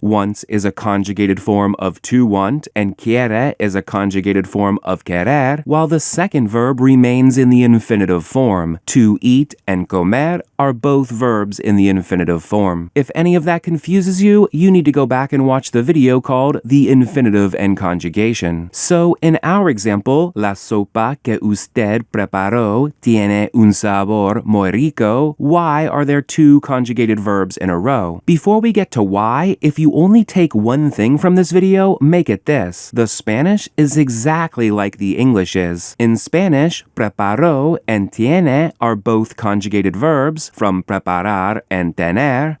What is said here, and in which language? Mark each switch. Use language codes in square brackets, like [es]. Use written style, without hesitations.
[en] Wants is a conjugated form of to want, and quiere is a conjugated form of querer, while the second verb remains in the infinitive form. To eat and comer are both verbs in the infinitive form. If any of that confuses you, you need to go back and watch the video called The Infinitive and Conjugation. So, in our example, [es] la sopa que usted preparó tiene un sabor muy rico. [en] Why are there two conjugated verbs in a row? Before we get to why, if you only take one thing from this video, make it this. The Spanish is exactly like the English is. In Spanish, preparó and tiene are both conjugated verbs from preparar and tener.